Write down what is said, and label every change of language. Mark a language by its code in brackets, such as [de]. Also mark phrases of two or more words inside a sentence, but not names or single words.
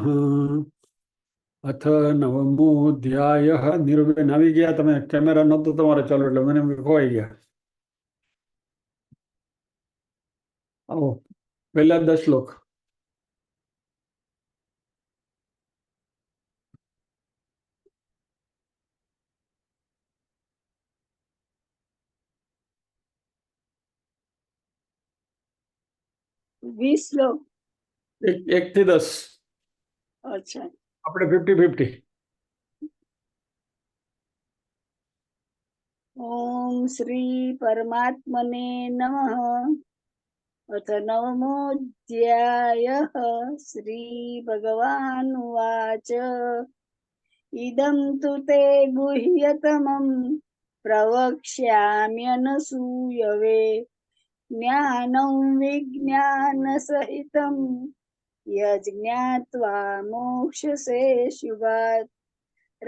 [sa] अथ नवमोऽध्यायः निर्विघ्न [gu] આવી ગયા તમે કેમેરા નતો તમારે ચાલુ એટલે મને ખોવાઈ ગયા. આવો પહેલા 10 શ્લોક. श्लोक એક થી 10. अच्छा આપણે 50-50. [sa] ओम श्री परमात्मने नमः। अथ नवमोऽध्यायः। श्री भगवानुवाच इदं तु ते गुह्यतमं प्रवक्ष्याम्यनसूयवे ज्ञानं विज्ञानसहितं यज्ञात्वा मोक्षसे शुभात्।